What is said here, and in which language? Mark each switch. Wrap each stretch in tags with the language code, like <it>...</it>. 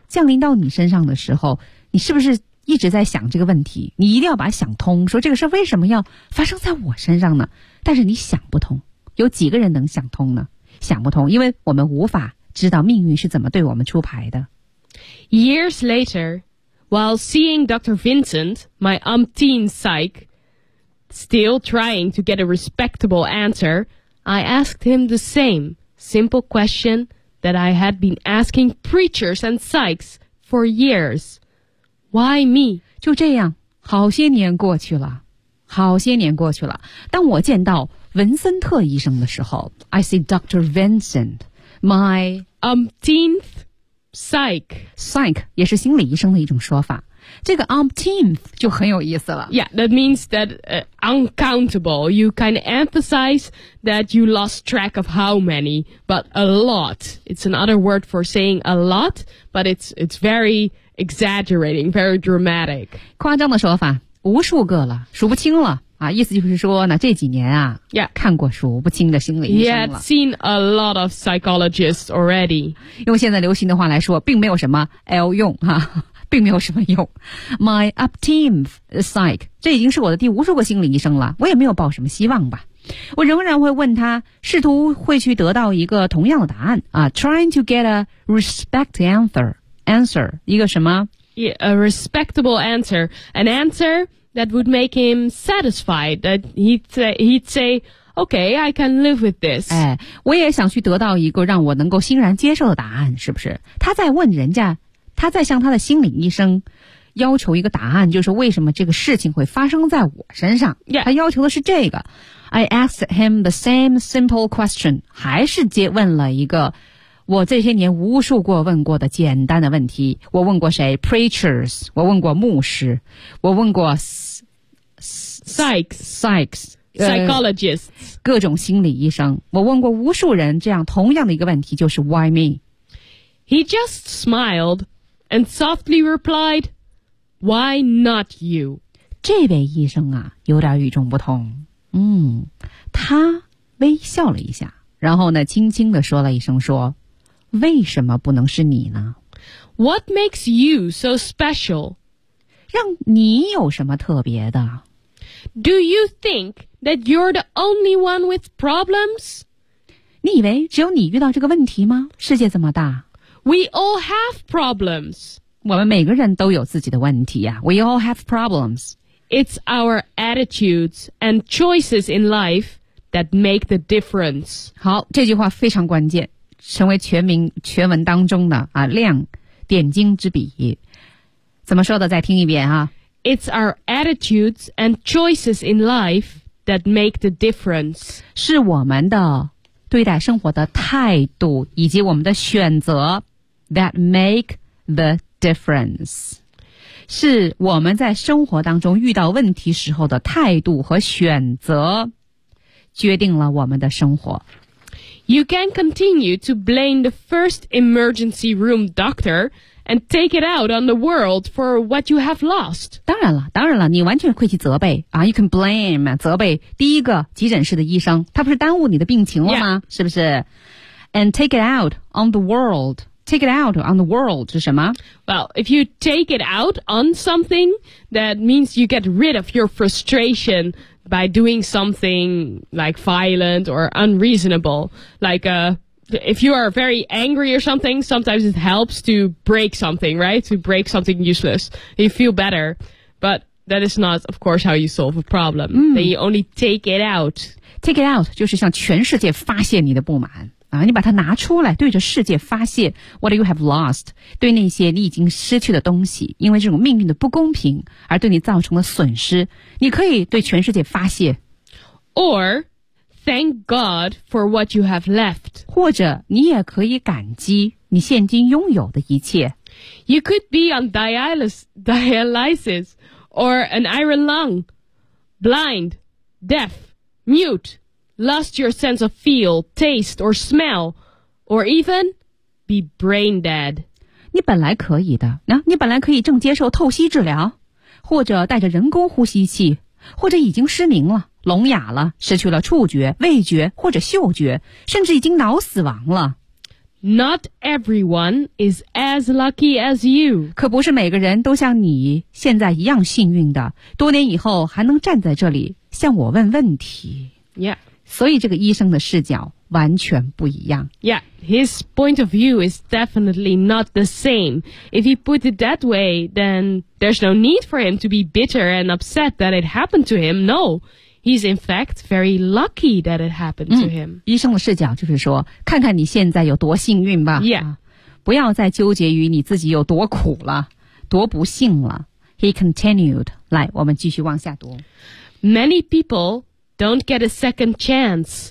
<zh>降临到你身上的时候你是不是一直在想这个问题你一定要把想通说这个事为什么要发生在我身上呢但是你想不通有几个人能想通呢想不通因为我们无法知道命运是怎么对我们出牌的</zh> <en>Years later while seeing Dr. Vincent my umpteen psych still trying to get a respectable answer I asked him the same simple question that I had been asking preachers and psychs for yearsWhy me?</en> <zh>就这样，好些年过去了，好些年过去了。当我见到文森特医生的时候 ，</zh> <en>I see Dr. Vincent, my umpteenth psych.</en> <zh>Psych 也是心理医生的一种说法。这个 umpteenth 就很有意思了。</zh> <en>Yeah, that means that uncountable. You kind of emphasize that you lost track of how many, but a lot. It's another word for saying a lot, but it's very... Exaggerating, very dramatic.</en> <zh>夸张的说法，无数个了，数不清了啊！意思就是说呢，这几年啊，</zh> <en>yeah.</en> <zh>看过数不清的心理医生了。</zh> <en>He had seen a lot of psychologists already.</en> <zh>用现在流行的话来说，并没有什么 L 用哈、啊，并没有什么用。</zh> <en>My upteenth psych,</en> <zh>这已经是我的第无数个心理医生了，我也没有抱什么希望吧。我仍然会问他，试图会去得到一个同样的答案啊 ，</zh> <en>trying to get a respect answer.</en> <zh>Answer, 一个什么</zh> <en>yeah, a respectable answer. An answer that would make him satisfied, that he'd say, okay, I can live with this.</en> <zh>哎，我也想去得到一个让我能够欣然接受的答案，是不是？他在问人家，他在向他的心理医生要求一个答案，就是为什么这个事情会发生在我身上。</zh> <en>Yeah.</en> <zh>他要求的是这个。</zh> <en>I asked him the same simple question,</en> <zh>还是接问了一个我这些年无数过问过的简单的问题，我问过谁 ？Preachers， 我问过牧师，我问过</zh> <en>psychs。</en> <zh>Psychologists， 各种心理医生，我问过无数人这样同样的一个问题，就是</zh> <en>Why me？ He just smiled and softly replied, "Why not you?"</en> <zh>这位医生啊，有点与众不同。嗯，他微笑了一下，然后呢，轻轻地说了一声，说：“为什么不能是你呢</zh> <en>？What makes you so special？</en> <zh>让你有什么特别的？”</zh> <en>Do you think that you're the only one with problems?</en> <zh>你以为只有你遇到这个问题吗？世界这么大。</zh> <en>We all have problems.</en> <zh>我们每个人都有自己的问题啊。</zh> <en>We all have problems. It's our attitudes and choices in life that make the difference.</en> <zh>好，这句话非常关键，成为全文当中的啊亮点睛之笔。怎么说的？再听一遍啊。</zh> <en>It's our attitudes and choices in life that make the difference.</en> <zh>是我们的对待生活的态度以及我们的选择</zh> <en>that make the difference.</en> <zh>是我们在生活当中遇到问题时候的态度和选择决定了我们的生活。</zh> <en>You can continue to blame the first emergency room doctor and take it out on the world for what you have lost.</en> <zh>当然了，你完全可以去责备啊。</zh> <en>You can blame,</en> <zh>责备第一个急诊室的医生，他不是耽误你的病情了吗？</zh> <en>Yeah.</en> <zh>是不是？</zh> <en>And take it out on the world. Take it out on the world</en> <zh>是什么？</zh> <en>Well, if you take it out on something, that means you get rid of your frustration. By doing something like violent or unreasonable, like if you are very angry or something, sometimes it helps to break something, right? To break something useless. You feel better. But that is not, of course, how you solve a problem.、 Mm. Then you only take it out.</en> <zh>Take it out 就是向全世界发泄你的不满。啊，你把它拿出来，对着世界发泄</zh> <en>what you have lost，</en> <zh>对那些你已经失去的东西，因为这种命运的不公平而对你造成的损失，你可以对全世界发泄。</zh> <en>Or thank God for what you have left，</en> <zh>或者你也可以感激你现今拥有的一切。</zh> <en>You could be on dialysis or an iron lung， blind， deaf， mute。 Lost your sense of feel, taste, or smell, or even be brain dead.</en> <zh>你本来可以的，那、你本来可以正接受透析治疗，或者带着人工呼吸器，或者已经失明了、聋哑了、失去了触觉、味觉或者嗅觉，甚至已经脑死亡了。</zh> <en>Not everyone is as lucky as you.</en> <zh>可不是每个人都像你现在一样幸运的，多年以后还能站在这里向我问问题。</zh> <en>Yeah.</en> <zh>所以这个医生的视角完全不一样。</zh> <en>Yeah, his point of view is definitely not the same. If he put it that way, then there's no need for him to be bitter and upset that it happened to him. No, he's in fact very lucky that it happened to him.、</en> <zh>医生的视角就是说，看看你现在有多幸运吧。</zh> <en>Yeah.、</en> <zh>不要再纠结于你自己有多苦了，多不幸了。</zh> <en>He continued.</en> <zh>来，我们继续往下读。</zh> <en>Many people... Don't get a second chance.</en>